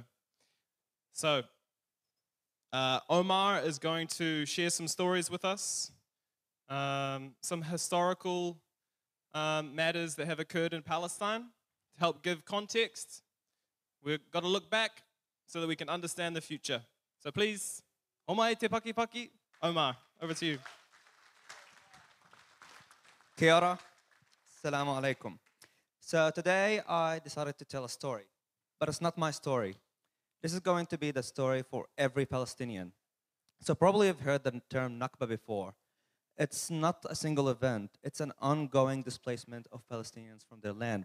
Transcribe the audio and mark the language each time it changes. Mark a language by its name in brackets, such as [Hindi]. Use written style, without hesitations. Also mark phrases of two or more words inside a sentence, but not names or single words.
[English] So, Omar is going to share some stories with us, some historical matters that have occurred in Palestine to help give context. We've got to look back so that we can understand the future. So please, [Māori] omai te paki paki, [English] Omar, over to you. [Māori] Kia ora. [Arabic] السلام عليكم. [English] So today I decided to tell a story, but it's not my story. This is going to be the story for every Palestinian. So probably you've heard the term Nakba before. It's not a single event. It's an ongoing displacement of Palestinians from their land.